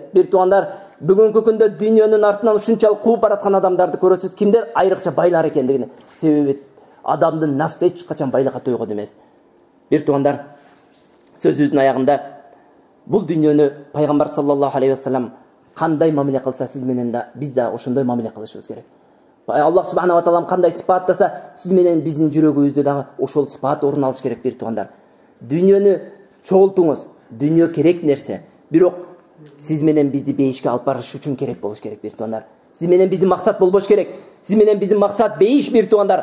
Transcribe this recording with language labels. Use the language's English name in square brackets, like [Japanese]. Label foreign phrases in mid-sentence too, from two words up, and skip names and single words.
[Kyrgyz] Бир туугандар, бүгүнкү күндө дүйнөнүн артынан ушунчалык кууп бараткан адамдарды көрөсүз. Кимдер? Айрыкча байлар экендигини. Себеби адамдын нафсы эч качан байлыкка тойгон эмес. Бир туугандар, сөзүбүздүн аягында бул дүйнөнү пайгамбар [Arabic] صلى الله عليه وسلم [Kyrgyz] кандай мамиле кылса, сиз менен да биз да ошондой мамиле кылышыбыз керек. Аллах [Arabic] سبحانه وتعالى [Kyrgyz] кандай сыпаттаса, сиз менен биздин жүрөгүбүздө дагы ошол сыпат орун алыш керек бир туугандар. Дүйнөнү чогултуңуз. Дүйнө керек нерсе. Бирок сиз менен бизди бейишке алып барыш үчүн керек болуш керек бир туугандар. Сиз менен биздин максат болбош керек. Сиз менен биздин максат бейиш бир туугандар.